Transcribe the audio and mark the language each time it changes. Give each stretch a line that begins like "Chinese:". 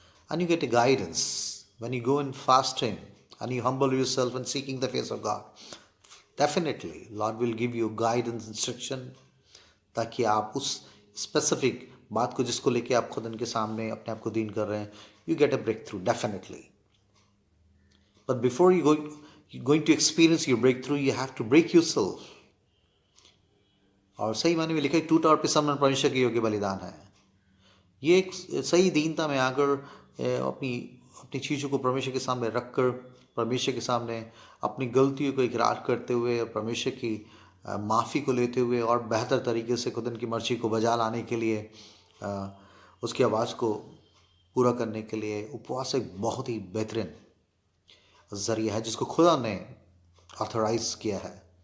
English: And you get a guidance when you go in fasting and you humble yourself and seeking the face of God. Definitely Lord will give you guidance, instruction,
Hindi: ताकि आप उस specific बात को जिसको लेके आप खुद उनके सामने अपने आप को दीन कर रहे हैं,
English: You get a breakthrough definitely. But before you going to experience your breakthrough, you have to break yourself.
Hindi: और सही माने में लिखा है टूटा और पिसा मन परमेश्वर के योग्य बलिदान है. ये एक सही दीनता में आकर अपनी चीज़ों को परमेश्वर के सामने रखकर, परमेश्वर के सामने अपनी गलतियों को इकरार करते हुए, परमेश्वर की माफ़ी को लेते हुए और बेहतर तरीके से खुद उनकी मर्जी को बजा लाने के लिए, उसकी आवाज़ को पूरा करने के लिए उपवास एक बहुत ही बेहतरीन ज़रिया है जिसको खुदा ने ऑथराइज किया है.